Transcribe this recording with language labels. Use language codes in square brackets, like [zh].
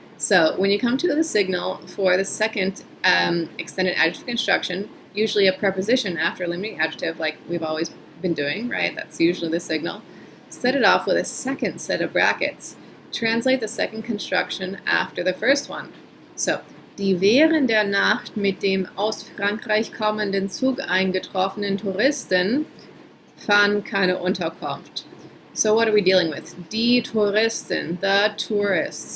[en] So when you come to the signal for the second extended adjective construction, usually a preposition after a limiting adjective like we've always been doing, right? That's usually the signal. Set it off with a second set of brackets. Translate the second construction after the first one. [de] So, die während der Nacht mit dem aus Frankreich kommenden Zug eingetroffenen Touristen fanden keine Unterkunft. [en] So what are we dealing with? [de] Die Touristen, [en] the tourists.